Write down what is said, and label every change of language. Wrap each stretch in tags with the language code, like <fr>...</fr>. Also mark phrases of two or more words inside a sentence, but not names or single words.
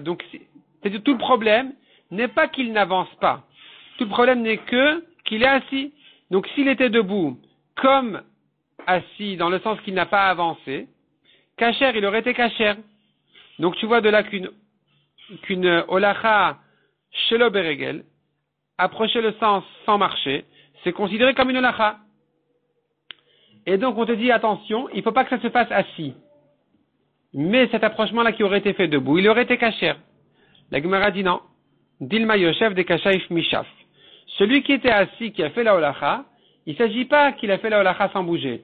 <fr>Donc c'est-à-dire tout le problème n'est pas qu'il n'avance pas. Tout le problème n'est que qu'il est assis. Donc s'il était debout, comme assis, dans le sens qu'il n'a pas avancé, kasher, il aurait été kasher. Donc tu vois de là qu'une</fr> <he>הולכה שלא ברגל,</he> <fr>approcher le sang sans marcher, c'est considéré comme une holacha. Et donc on te dit attention, il ne faut pas que ça se fasse assis. Mais cet approchement-là qui aurait été fait debout, il aurait été kasher. La Gemara dit non.</fr> <arc>דילמא יושב דקא שייף משייף.</arc> <fr>Celui qui était assis, qui a fait la holacha, il ne s'agit pas qu'il a fait la holacha sans bouger.</fr>